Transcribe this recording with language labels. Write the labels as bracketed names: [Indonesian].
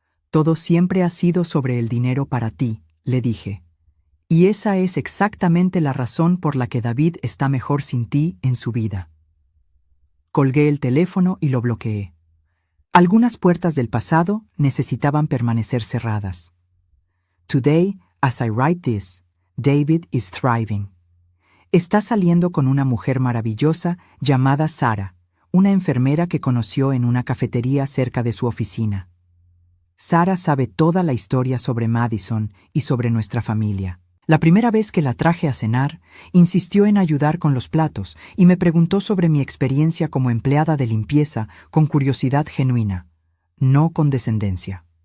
[Spanish] Todo siempre ha sido sobre el dinero para ti, le dije. Y esa es exactamente la razón por la que David está mejor sin ti en su vida. Colgué el teléfono y lo bloqueé. Algunas puertas del pasado necesitaban permanecer cerradas. [English] Today, as I write this, David is thriving. [Spanish] Está saliendo con una mujer maravillosa llamada Sara, una enfermera que conoció en una cafetería cerca de su oficina. Sara sabe toda la historia sobre Madison y sobre nuestra familia. La primera vez que la traje a cenar, insistió en ayudar con los platos y me preguntó sobre mi experiencia como empleada de limpieza con curiosidad genuina, no condescendencia.